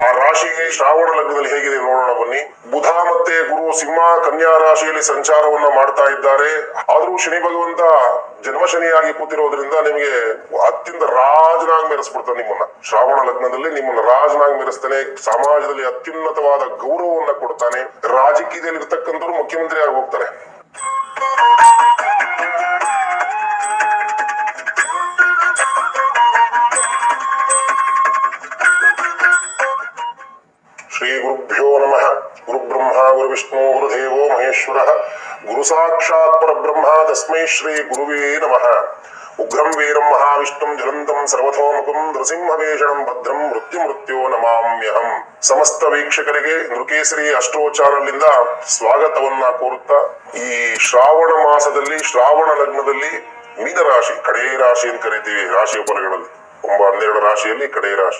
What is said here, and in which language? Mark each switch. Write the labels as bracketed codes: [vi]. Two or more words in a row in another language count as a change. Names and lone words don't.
[kn] ಆ ರಾಶಿಗೆ ಶ್ರಾವಣ ಲಗ್ನದಲ್ಲಿ ಹೇಗಿದೆ ನೋಡೋಣ ಬನ್ನಿ. ಬುಧ ಮತ್ತೆ ಗುರು ಸಿಂಹ ಕನ್ಯಾ ರಾಶಿಯಲ್ಲಿ ಸಂಚಾರವನ್ನ ಮಾಡ್ತಾ ಇದ್ದಾರೆ. ಆದ್ರೂ ಶನಿ ಭಗವಂತ ಜನ್ಮ ಶನಿಯಾಗಿ ಕೂತಿರೋದ್ರಿಂದ ನಿಮಗೆ ಅತ್ಯಂತ ರಾಜನಾಗಿ ಮೆರೆಸ್ಬಿಡ್ತಾನೆ ನಿಮ್ಮನ್ನ. ಶ್ರಾವಣ ಲಗ್ನದಲ್ಲಿ ನಿಮ್ಮನ್ನ ರಾಜನಾಗಿ ಮೆರೆಸ್ತಾನೆ. ಸಮಾಜದಲ್ಲಿ ಅತ್ಯುನ್ನತವಾದ ಗೌರವವನ್ನ ಕೊಡ್ತಾನೆ. ರಾಜಕೀಯದಲ್ಲಿ ಇರ್ತಕ್ಕಂಥವ್ರು ಮುಖ್ಯಮಂತ್ರಿ ಆಗಿ ಹೋಗ್ತಾರೆ. [sa] ಶ್ರೀ ಗುರುಭ್ಯೋ ನಮಃ. ಗುರು ಬ್ರಹ್ಮ ಗುರು ವಿಷ್ಣು ಗುರುದೇವೋ ಮಹೇಶ್ವರ ಗುರು ಸಾಕ್ಷಾತ್ ಪರಬ್ರಹ್ಮ ತಸ್ಮೈ ಶ್ರೀ ಗುರುವೇ ನಮಃ. ಉಗ್ರಂ ವೀರಂ ಮಹಾವಿಷ್ಣುಂ ಜ್ವಲಂತಂ ಸರ್ವತೋಮುಖಂ ನೃಸಿಂಹವೇಷಣಂ ಭದ್ರಂ ಮೃತ್ಯೋ ನಮಾಮ್ಯಹಂ. [kn] ಸಮಸ್ತ ವೀಕ್ಷಕರಿಗೆ ನೃಕೇಸರಿ ಅಸ್ಟ್ರೋ ಚಾನಲ್ ಇಂದ ಸ್ವಾಗತವನ್ನ ಕೋರುತ್ತಾ, ಈ ಶ್ರಾವಣ ಮಾಸದಲ್ಲಿ ಶ್ರಾವಣ ಲಗ್ನದಲ್ಲಿ ಮೀನರಾಶಿ, ಕಡೇ ರಾಶಿ ಅಂತ ಕರಿತೀವಿ ರಾಶಿಯ ಫಲಗಳಲ್ಲಿ, ಕುಂಭ 12 ರಾಶಿಯಲ್ಲಿ ಕಡೆ ರಾಶಿ.